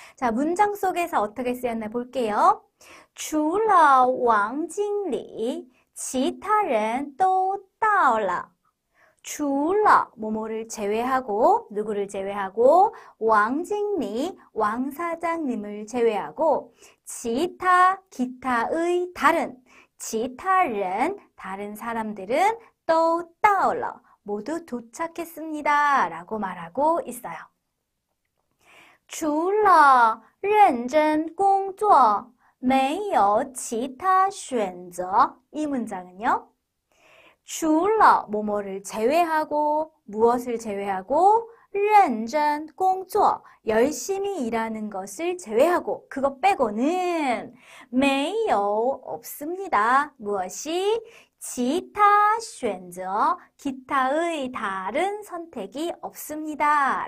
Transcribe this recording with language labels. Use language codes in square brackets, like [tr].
[ko] 자, 문장 속에서 어떻게 쓰였나 볼게요. [zh] 除了王经理其他人都到了 [ko] 除了뭐뭐를 제외하고 누구를 제외하고 왕经理 왕사장님을 제외하고 기타의 다른 [zh] 其他人 [ko] 다른 사람들은 [zh] 都到了 [ko] 모두 도착했습니다 라고 말하고 있어요. [zh] 除了认真工作没有其他选择 [ko] 이 문장은요. 除了뭐뭐를 제외하고 무엇을 제외하고 [zh] 认真工作 [ko] 열심히 일하는 것을 제외하고 그것 빼고는 没有 없습니다. 무엇이? [zh] 其他选择 [ko] 기타의 다른 선택이 없습니다.